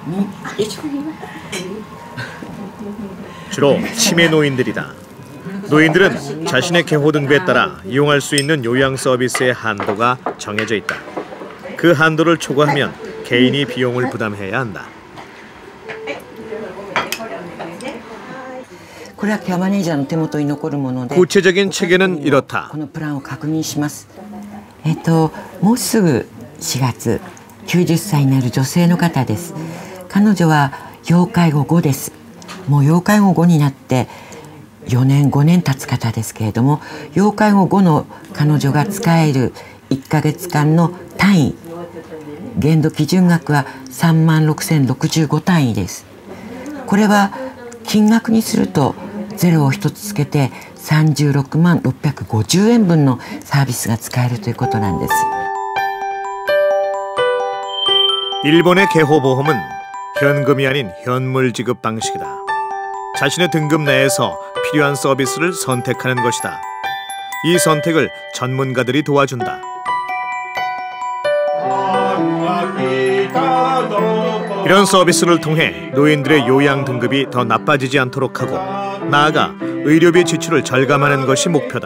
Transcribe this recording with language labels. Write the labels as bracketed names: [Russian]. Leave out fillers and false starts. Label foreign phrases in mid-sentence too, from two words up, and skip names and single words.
[Korean] 주로 치매 노인들이다. 노인들은 자신의 개호 등급에 따라 이용할 수 있는 요양 서비스의 한도가 정해져 있다. 그 한도를 초과하면 개인이 비용을 부담해야 한다. [Japanese] これはケアマネージャーの手元に残るもので [Korean] 구체적인 체계는 이렇다. [Japanese] このプランを確認します。もうすぐ4月90歳になる女性の方です。彼女は要介護5です。もう要介護5になって4年5年経つ方ですけれども、要介護5の彼女が使える1ヶ月間の単位、限度基準額は36,065単位です。これは金額にするとゼロを1つつけて36万650円分のサービスが使えるということなんです。 [Korean] 일본의 개호보험은 현금이 아닌 현물 지급 방식이다. 자신의 등급 내에서 필요한 서비스를 선택하는 것이다. 이 선택을 전문가들이 도와준다. 이런 서비스를 통해 노인들의 요양 등급이 더 나빠지지 않도록 하고 나아가 의료비 지출을 절감하는 것이 목표다.